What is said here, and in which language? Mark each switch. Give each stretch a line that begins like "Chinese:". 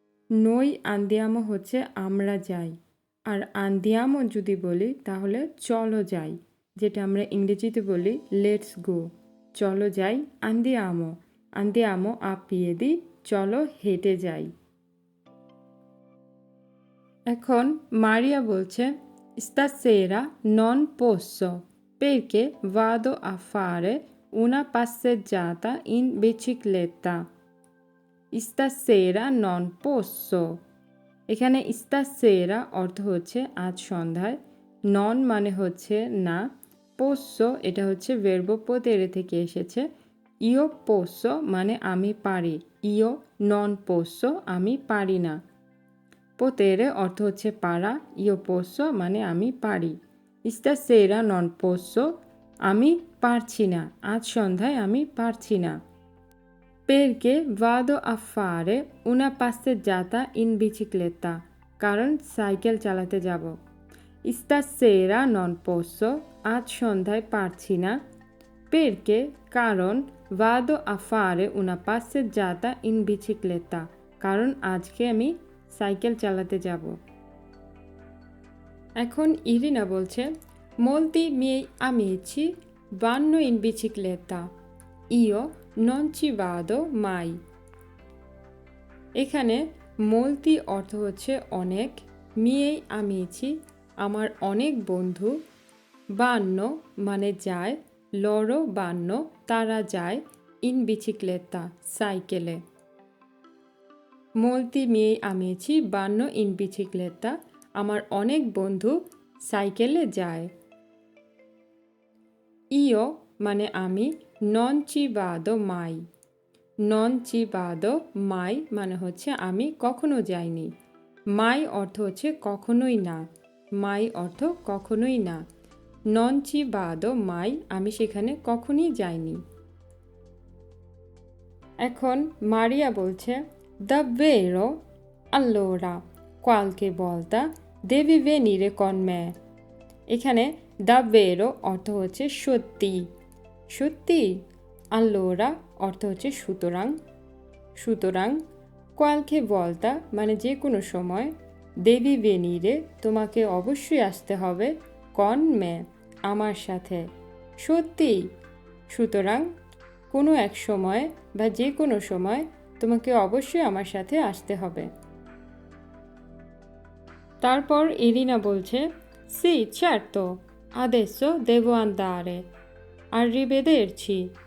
Bangla: নই আন্দিয়ামো হচ্ছে আমরা যাই, আর আন্দিয়ামো যদি বলি তাহলে চলো যাই, যেটা আমরা ইংরেজিতে বলি লেটস গো, চলো যাই আন্দিয়ামো,
Italian: আন্দিয়ামো আ পিয়েদি
Bangla: চলো হেঁটে যাই। এখন মারিয়া বলছে
Italian: stasera non posso perché vado a fare una passeggiata in bicicletta। stasera non posso।
Bangla: এখানে stasera অর্থ হচ্ছে আজ সন্ধ্যায়, নন মানে হচ্ছে না, পোস্সো এটা হচ্ছে verbo potere থেকে এসেছে, ইও পোস্সো মানে আমি পারি,
Italian: ইও নন পোস্সো
Bangla: আমি পারি না। পোতেরে অর্থ হচ্ছে পারা, ইও পোস্সো মানে আমি পারি।
Italian: stasera non posso
Bangla: আমি পারছি না, আজ সন্ধ্যায় আমি পারছি না।
Italian: Perché vado a fare una passeggiata in bicicletta
Bangla: কারণ সাইকেল চালাতে যাব।
Italian: stasera non posso
Bangla: আজ সন্ধ্যায় পারছি না।
Italian: Perché কারণ vado a fare una passeggiata in bicicletta
Bangla: কারণ আজকে আমি সাইকেল চালাতে যাব। এখন ইরিনা বলছে
Italian: molti miei amici vanno in bicicletta io non ci vado mai।
Bangla: এখানে molti অর্থ হচ্ছে অনেক,
Italian: miei amici
Bangla: আমার অনেক বন্ধু, vanno মানে যায়,
Italian: loro vanno
Bangla: তারা যায়,
Italian: in bicicletta
Bangla: সাইকেলে।
Italian: molti miei amici vanno in bicicletta
Bangla: আমার অনেক বন্ধু সাইকেলে যায়। io মানে আমি,
Italian: non ci vado mai non ci vado mai
Bangla: মানে হচ্ছে আমি কখনো যাইনি, mai অর্থ হচ্ছে কখনোই না, mai অর্থ কখনোই না, non ci vado mai আমি সেখানে কখনই যাইনি। এখন মারিয়া বলছে
Italian: davvero allora qualche volta devi venire con me।
Bangla: এখানে davvero অর্থ হচ্ছে সত্যি, সত্যি, allora অর্থ হচ্ছে সুতরাং, সুতরাং,
Italian: qualche volta
Bangla: মানে যে কোনো সময়,
Italian: devi venire
Bangla: তোমাকে অবশ্যই আসতে হবে,
Italian: con me
Bangla: আমার সাথে, সত্যি, সুতরাং কোনো এক সময় বা যে কোনো সময় তোমাকে অবশ্যই আমার সাথে আসতে হবে। তারপর ইরিনা বলছে
Italian: sì certo adesso devo andare arrivederci।